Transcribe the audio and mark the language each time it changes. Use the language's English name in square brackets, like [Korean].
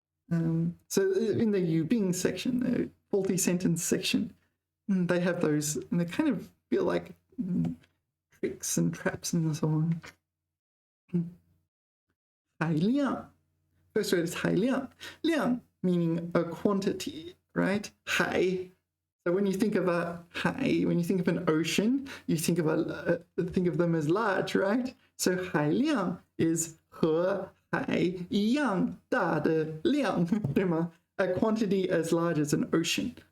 [English] So in the 语病 section, the faulty sentence section, they have those, and they kind of feel like tricks and traps and so on. [Chinese] 海量. [English] First word is 海量. 量 meaning a quantity, right? [Chinese] 海. [English] So when you think of a 海, when you think of an ocean, you think of them as large, right? [Chinese] So 海量 is 和海一样大的量, 对吗? [English] A quantity as large as an ocean.